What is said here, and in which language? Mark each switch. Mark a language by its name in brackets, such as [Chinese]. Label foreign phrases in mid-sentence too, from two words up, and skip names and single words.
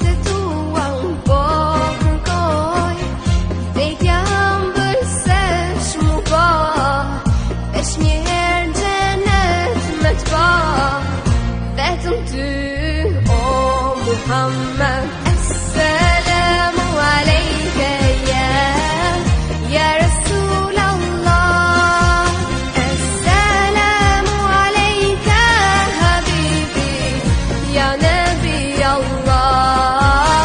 [Albanian] të tua unë po kërkoj, vdekja ëmbël se shmu po, veç një herë gjenet me t'pa, vetëm ty o Muhammed. [Arabic] السلام عليك يا رسول الله، السلام عليك حبيبي يا نبي الله.